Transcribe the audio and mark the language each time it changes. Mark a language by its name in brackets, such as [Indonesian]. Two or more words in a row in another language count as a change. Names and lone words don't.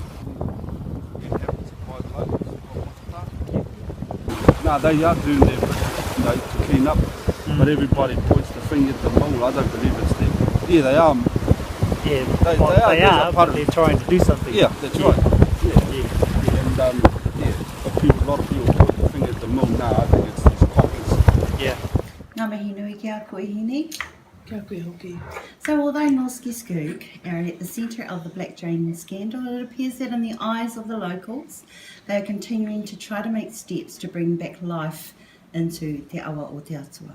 [English] The inhabitants are quite locals. No, they are doing their bit to clean up, but everybody points the finger at the mill. I don't believe it's them. Yeah, they are. Yeah, They are, but they're trying to do something. Yeah, that's right. And a lot of people point the finger at the mill now. I think it's these coppers. Yeah. [Māori] Ngā mihi nui kia koe hini. Kia koe hoki. [English] So although Norske Skog are at the centre of the black drain scandal, it appears that in the eyes of the locals, they are continuing to try to make steps to bring back life into Te Awa o Te Atua.